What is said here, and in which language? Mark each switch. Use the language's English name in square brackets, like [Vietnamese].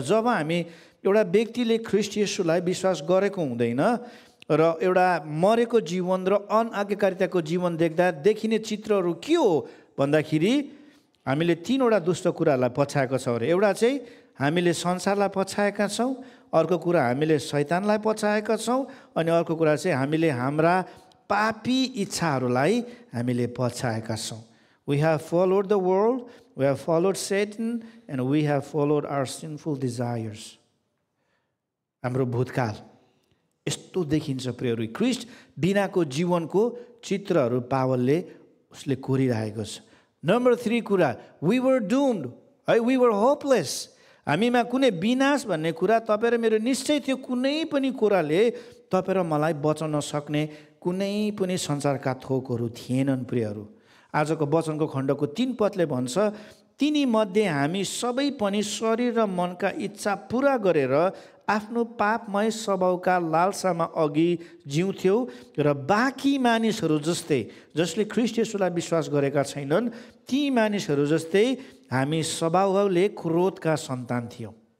[Nepali] जब हामी एउटा व्यक्तिले ख्रिस्ट येशूलाई विश्वास गरेको हुँदैन र एउटा मरेको जीवन र अनआज्ञाकारिताको जीवन देख्दा देखिने चित्रहरू के हो भन्दाखेरि हामीले तीनवटा दुष्ट कुराहरूलाई पछाएको छौँ अरे। एउटा चाहिँ हामीले संसारलाई पछाएका छौँ, अर्को कुरा हामीले शैतानलाई पछाएका छौँ, अनि अर्को कुरा चाहिँ हामीले हाम्रा पापी इच्छाहरूलाई हामीले पछाएका छौँ। [English] We have followed the world, we have followed Satan, and we have followed our sinful desires. [Nepali] हाम्रो भूतकाल यस्तो देखिन्छ प्रियहरू। ख्रिस्ट बिनाको जीवनको चित्रहरू पावलले उसले कोरिरहेको छ। नम्बर 3 कुरा, [English] we were doomed, है, we were hopeless। [Nepali] हामीमा कुनै विनाश भन्ने कुरा तपाईँ र मेरो निश्चय थियो। कुनै पनि कुराले तपाईँ र मलाई बचाउन सक्ने कुनै पनि संसारका थोकहरू थिएनन् प्रियहरू। आजको वचनको खण्डको 3 पदले भन्छ, तिनीमध्ये हामी सबै पनि शरीर र मनका इच्छा पुरा गरेर आफ्नो पापमय स्वभावका लालसामा अघि जिउँथ्यौँ र बाँकी मानिसहरू जस्तै, जसले ख्रिस्ट येशूलाई विश्वास गरेका छैनन्, ती मानिसहरू जस्तै हामी स्वभावले क्रोधका सन्तान थियौँ।